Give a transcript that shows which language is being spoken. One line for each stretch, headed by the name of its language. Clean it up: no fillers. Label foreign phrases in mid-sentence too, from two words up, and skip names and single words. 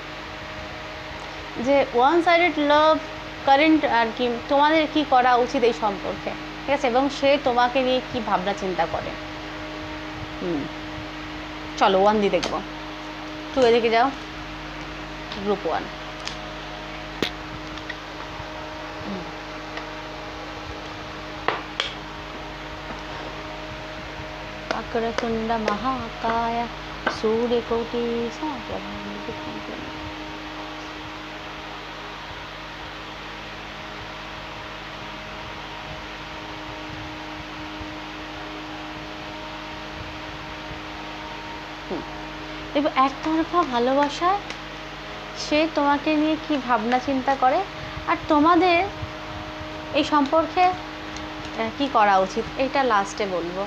Bangla: যে
English: one sided love
Bangla: কারেন্ট আর কি, তোমাদের কি করা উচিত এই সম্পর্কে, ঠিক আছে, এবং সে তোমাকে নিয়ে কি ভাবনা চিন্তা করে। চলো 1 দিয়ে দেখবো। 2 এদিকে যাও, গ্রুপ 1।
Sanskrit: वक्रतुंड महाकाय सूर्यकोटि समप्रभा निर्विघ्नं कुरु मे।
Bangla: দেখো একতরফা ভালোবাসা, সে তোমাকে নিয়ে কি ভাবনা চিন্তা করে আর তোমাদের এই সম্পর্কে কি করা উচিত, এটা লাস্টে বলবো।